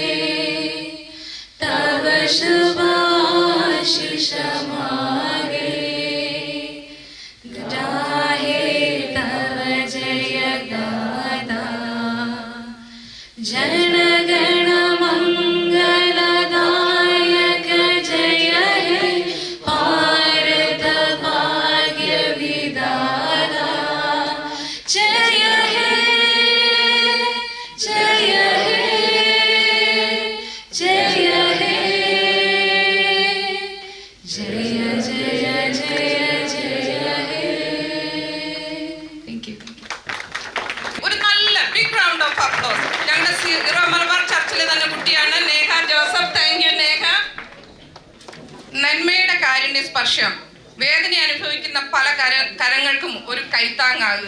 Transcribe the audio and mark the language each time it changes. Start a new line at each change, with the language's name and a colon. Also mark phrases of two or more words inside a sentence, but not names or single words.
Bangla: তব শুভ আশিস মাগে গাহে তব জয় গাথা জনগণ মঙ্গলদায়ক জয় হে ভারত ভাগ্য বিধাতা জয় হে জয় হে জয় হে জয় জয় জয় জয় হে
English: Thank you.
Malayalam: ഒരു നല്ല
English: big round of applause
Malayalam: ഞങ്ങളുടെ സീറോ മലബാർ ചർച്ചിലെ തന്നെ കുട്ടിയാണ് നേഹ ജോസഫ്.
English: thank you നേഹ.
Malayalam: നന്മയുടെ കാരുണ്യ സ്പർശം വേദന അനുഭവിക്കുന്ന പല കരങ്ങൾക്കും ഒരു കൈത്താങ്ങാകുക.